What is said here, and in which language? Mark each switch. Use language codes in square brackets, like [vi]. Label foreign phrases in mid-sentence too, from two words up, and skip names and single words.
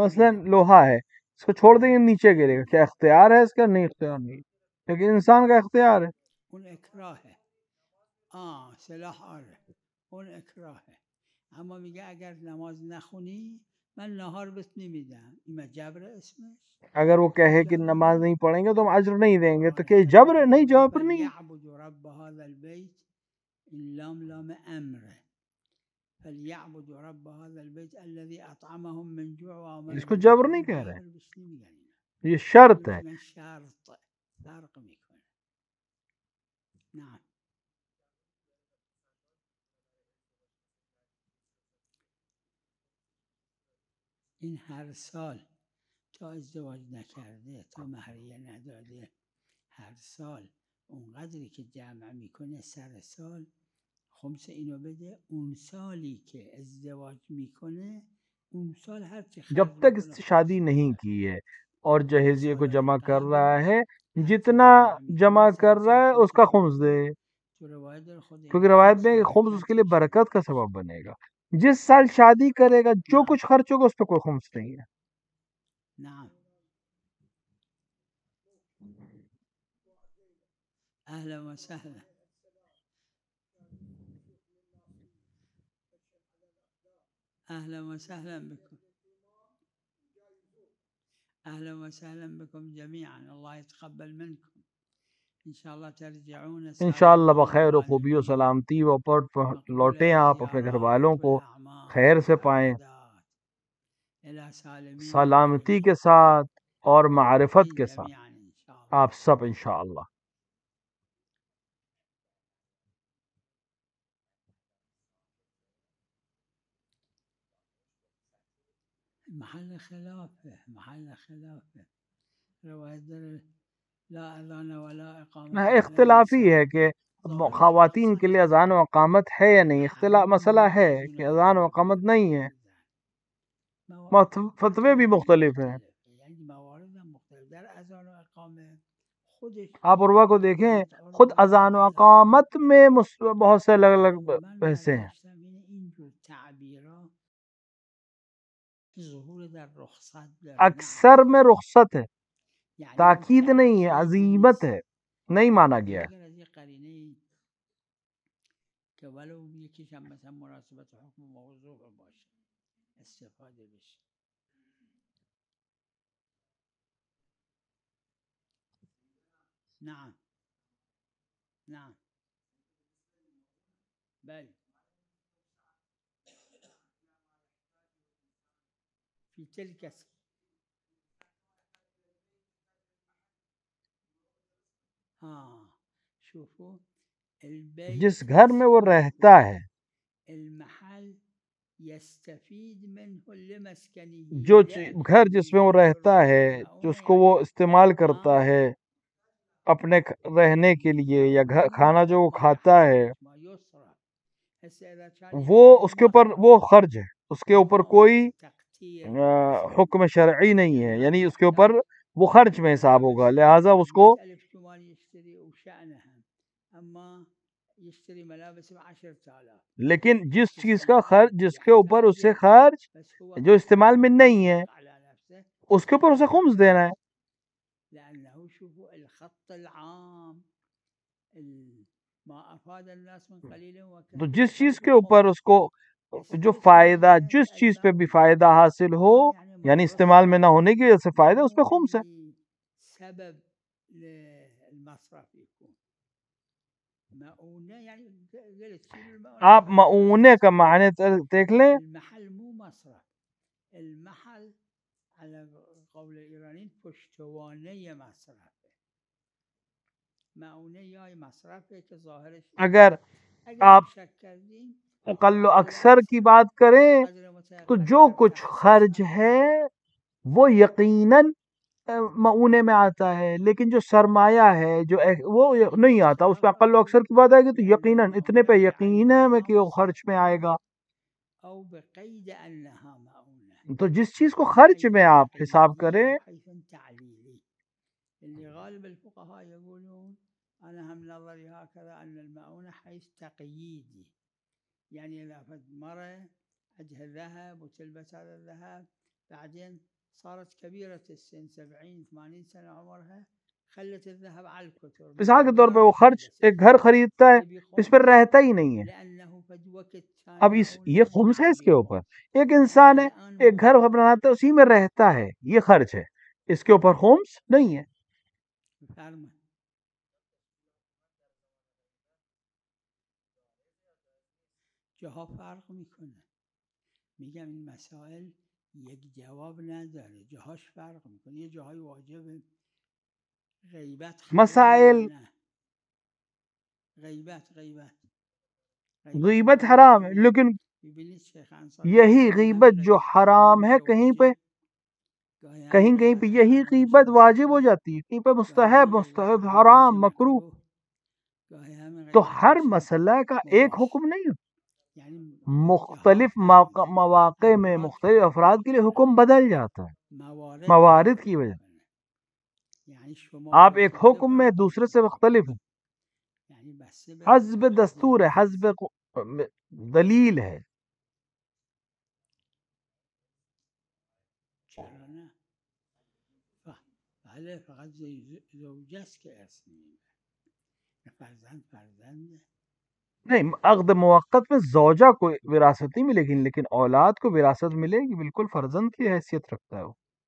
[fa] مثلا بره بالا. [ur] لوہا ہے، اس کو چھوڑ دیں گے نیچے گرے گا، [fa] همینه. [ur] کیا اختیار ہے اس کا؟ نہیں اختیار نہیں، لیکن انسان کا اختیار ہے۔ [fa] اون اکراهه. سلاح آره، اون اکراهه. اما میگه اگر نماز نخونی من نهار بهت نمیدم. این جبر اسمش؟ [ur] اگر وہ کہے کہ [fa] جبر [ur] نماز [fa] نیست. [ur] نہیں پڑھیں گے تو ہم اجر نہیں دیں گے، تو [fa] قرآن [ur] کہ [fa] کریم [ur] جبر ہے؟ نہیں، [fa] فرموده [ur] جبر نہیں ہے۔ [ar] فلیعبدوا رب هذا البيت، [fa] این لام امره. [ar] فلیعبدوا رب هذا البيت الذي اطعمهم من جوع [ur] اس [ar] وآمنهم [ur] کو [ar] من [ur] جبر نہیں [ar] خوف. [ur] کہہ رہے، [fa] جبر بهش نمیگن. [ur] یہ شرط [fa] اینو [ur] ہے۔ [fa] میگن شرط. فرق میکنه. نعم. این هر سال تا ازدواج نکرده، تا مهریه نداده، هر سال اونقدری که جمع میکنه سر سال خمس اینو بده. اون سالی که ازدواج میکنه اون سال هر چی [ur] جب [fa] خرج [ur] تک اس [fa] میکنه [ur] سے [fa] خمس [ur] شادی نہیں [fa] میده. [ur] کی ہے اور [fa] و [ur] جہیزیے کو [fa] سالهای [ur] جمع کر [fa] قبل [ur] رہا ہے، [fa] هر چی [ur] جتنا [fa] جمع میکنه [ur] جمع کر [fa] سر [ur] رہا [fa] سال [ur] ہے اس کا [fa] خمسشو [ur] خمس دے، [fa] بده. تو روایت داره خدا این [ur] کیونکہ روایت [fa] خمس [ur] میں خمس اس کے لیے [fa] برکت میشه. [ur] برکت کا سبب بنے گا۔ جس سال شادی کرے گا جو [ar] نعم [ur] کچھ خرچ ہوگا اس پہ کوئی خمس نہیں ہے۔ [ar] نعم. اهلا وسهلا. اهلا وسهلا بكم. اهلا وسهلا بكم جميعا. الله يتقبل منكم. انشاءاللہ ترجعون [ur] انشاءاللہ [ar] سالمین [ur] بخیر و خوبی و [ar] غانمین [ur] سلامتی و پر [ar] مقبول [ur] لوٹیں آپ اپنے گھر [ar] الزیارات [ur] والوں کو [ar] والاعمال [ur] خیر سے پائیں، [ar] والعبادات الى سالمین [ur] سلامتی کے [ar] غانمین [ur] ساتھ اور معرفت کے ساتھ، [ar] جميعا انشاءاللہ. [ur] آپ سب انشاءاللہ. محل خلاف ہے، محل خلاف ہے. [fa] روایت در [ar] لا اذان ولا اقامت علی [ur] اختلافی [ar] النساء [ur] ہے کہ [fa] ظاہرش [ur] خواتین کے [fa] رخصت [ur] لیے ہے. اذان و اقامت ہے یا نہیں، اختلاف [ar] الحرام [ur] مسئلہ ہے کہ اذان و [ar] معزول [ur] اقامت نہیں ہے. فتوے فتوے بھی مختلف ہیں. [fa] یعنی موارد هم مختلف در اذان و اقامه خودش [ur] آپ عروہ کو دیکھیں، حضرت [fa] خود [ur] عروہ اذان و [fa] بعد از [ur] اقامت میں بہت سے الگ الگ [fa] من [ur] بحثیں ہیں. [fa] برداشتم اینجور تعبیرا ظهور در رخصت داره نه [ur] اکثر [fa] عزیمت. [ur] میں رخصت ہے، [fa] یعنی اون [ur] تاکید نہیں ہے، [fa] تأکید عزیمت نیست. [ur] ہے، نہیں مانا گیا ہے. [fa] مگر از یه قرینه که ولو یکیش هم مثلا مناسبت حکم موضوع باشه استفاده بشه. [ar] نعم نعم بله في تلك شوفوا البيت [ur] جس گھر میں وہ رہتا ہے، [ar] المحل يستفيد منه لمسكنه [ur] جو گھر جس میں وہ [ar] لأكله [ur] رہتا ہے، [ar] لشربه [ur] جس کو وہ استعمال کرتا ہے اپنے رہنے کے لیے، یا کھانا جو وہ کھاتا ہے، وہ اس کے اوپر وہ خرچ ہے، اس کے اوپر کوئی حکم شرعی نہیں ہے، یعنی اس کے اوپر وہ خرچ میں حساب ہوگا، لہٰذا اس کو لیکن جس چیز کا خرچ جس کے اوپر اس سے خرچ جو استعمال میں نہیں ہے، اس کے اوپر اسے خمس دینا ہے. [ar] لأنه شوفوا الخط العام ما أفاد الناس من قليل [ur] تو [ar] وكثير [ur] جس چیز کے [ar] فله [ur] اوپر [ar] خمس. [ur] اس کو جو فائدہ، جس چیز پہ بھی فائدہ حاصل ہو، یعنی استعمال میں نہ ہونے کی وجہ سے فائدہ، اس پہ خمس ہے. [ar] سبب للمصرف يكون مؤونة يعني قلت شيل المؤونة. [ur] آپ معونے کا معنی دیکھ لیں. [ar] المحل مو مصرف، المحل على قول الإيرانيين [fa] پشتوانه مصرف. [ur] معونه یا مصرف ہے کہ ظاہرش اگر آپ [fa] شک کردیم [ur] اقل و اکثر کی بات کریں تو جو کچھ خرچ ہے وہ یقیناً معونے میں آتا ہے، لیکن جو سرمایہ ہے جو وہ نہیں آتا، اس پہ اقل و اکثر کی بات آئے گی تو یقیناً اتنے پہ یقین ہے ہمیں کہ وہ خرچ میں آئے گا. [ar] او بقید انها معونه، [ur] تو جس چیز کو خرچ میں آپ حساب کریں، [ar] اللي غالب الفقهاء يقولون انا هم نظري هكذا ان المعونه حيث تقييدي، يعني اذا فد مره عندها ذهب وتلبس هذا الذهب بعدين صارت كبيرة السن 70-80 سنة عمرها، خلت الذهب على الكتر. [ur] مثال کے طور پہ وہ خرچ ایک گھر خریدتا ہے، اس پر رہتا ہی نہیں ہے. اب یہ خمس ہے اس کے اوپر. ایک انسان ہے، ایک گھر بناتا ہے، اسی میں رہتا ہے، یہ خرچ ہے، اس کے اوپر خمس نہیں ہے. [fa] جاها فرق میکنه، میگم این مسائل یک جواب نداره، جاهاش فرق میکنه. یه جاهای واجبه غیبت [ur] مسائل غیبت حرام ہے، لیکن یہی غیبت جو حرام ہے کہیں پہ یہی غیبت واجب ہو جاتی ہے، کہیں پہ مستحب حرام مکروہ. تو ہر مسئلہ کا ایک حکم نہیں ہے، مختلف مواقع میں مختلف افراد کے لیے حکم بدل جاتا ہے موارد کی وجہ. آپ ایک حکم میں دوسرے سے مختلف ہیں، حسب دستور ہے، حسب دلیل ہے. [fa] فقط زوجه است که ارث می‌بره، فرزند [ur] نہیں. عقد موقت میں زوجہ کو وراثت نہیں ملے گی، لیکن اولاد کو وراثت ملے گی، بالکل فرزند کی حیثیت رکھتا ہے وہ.